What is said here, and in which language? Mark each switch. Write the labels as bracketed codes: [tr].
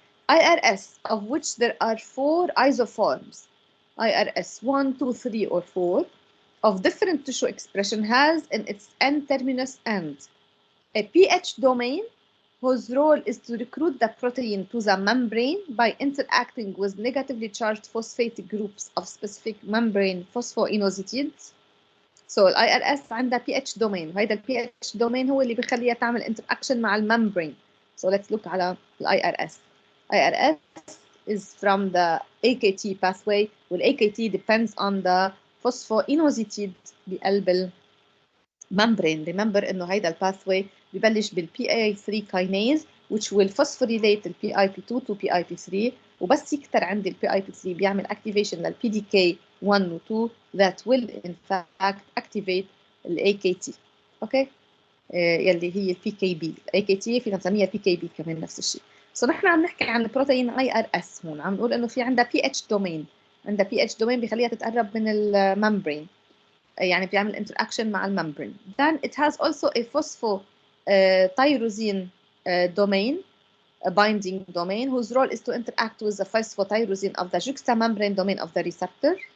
[en] IRS, of which there are 4 isoforms, IRS 1, 2, 3, or 4, of different tissue expression, has in its N-terminus end a pH domain whose role is to recruit the protein to the membrane by interacting with negatively charged phosphate groups of specific membrane phosphoinositides. [ar] So ال IRS عندها pH domain، وهيدا ال pH domain هو اللي بيخليها تعمل interaction مع الممبرين. [en] So let's look [ar] على ال [en] IRS. IRS is from the AKT pathway، وال AKT depends on the phosphoinositide [ar] بقلب الممبرين. [en] Remember [ar] إنه هيدا ال [en] pathway [ar] ببلش بال [en] PI3 kinase which will phosphorylate ال PIP2 to PIP3، [ar] وبس يكتر عندي ال [en] PIP3 بيعمل activation لل PDK1 و 2 that will in fact activate ال AKT. [ar] اوكي يلي هي ال PKB. ال AKT فينا نسميها PKB كمان نفس الشيء. So نحن عم نحكي عن البروتين IRS هون، عم نقول انه في عندها pH domain، عندها pH domain بيخليها تتقرب من الممبرين، يعني بيعمل interaction مع الممبرين. [en] Then it has also a phosphotyrosine domain, a binding domain whose role is to interact with the phosphotyrosine of the juxtamembrane domain of the receptor.